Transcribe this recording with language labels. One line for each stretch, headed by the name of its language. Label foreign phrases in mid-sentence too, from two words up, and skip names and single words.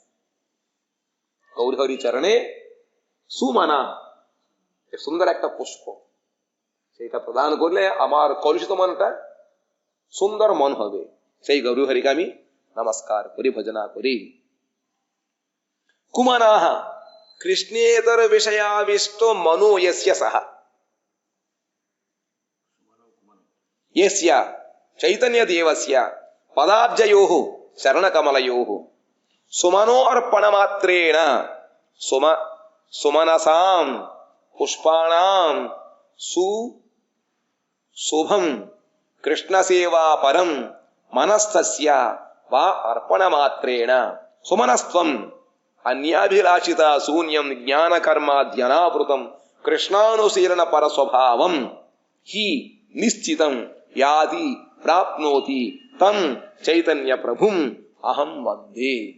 Bangla: গৌরহরি চরণে সুমনা, সুন্দর একটা পুষ্প, সেটা প্রদান করলে আমার কলুষিত মনটা সুন্দর মন হবে। সেই গৌরহরিকে আমি নমস্কার করি, ভজনা করি।
Sanskrit: কুমানাহ কৃষ্ণেতর বিষয়াবিষ্ট মনো যস্য সহ యస్య చైతన్యదేవస్య పదాబ్జయోః శరణకమలయోః సుమనోర్పణమాత్రేణ సుమనసాం పుష్పాణాం శుభం కృష్ణసేవా పరం మనస్తస్య వా అర్పణమాత్రేణ సుమనస్త్వం అన్యాభిలాషిత శూన్యం జ్ఞానకర్మాద్యనావృతం కృష్ణానుశీలన పరస్వభావం హి నిశ్చితం యాది ప్రాప్నోతి తం చైతన్య ప్రభుం అహం వందే.